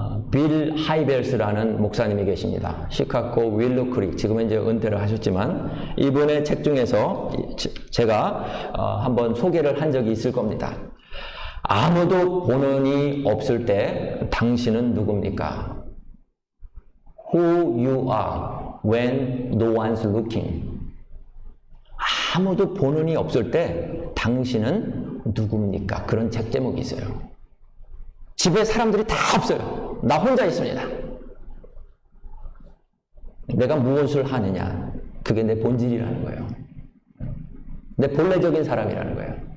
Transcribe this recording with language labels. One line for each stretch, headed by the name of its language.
Korean: 빌 하이벨스라는 목사님이 계십니다. 시카고 윌로크릭, 지금은 이제 은퇴를 하셨지만 이분의 책 중에서 제가 한번 소개를 한 적이 있을 겁니다. 아무도 보는이 없을 때 당신은 누굽니까?
English: Who you are when no one's looking.
Korean: 아무도 보는이 없을 때 당신은 누굽니까? 그런 책 제목이 있어요. 집에 사람들이 다 없어요. 나 혼자 있습니다. 내가 무엇을 하느냐? 그게 내 본질이라는 거예요. 내 본래적인 사람이라는 거예요.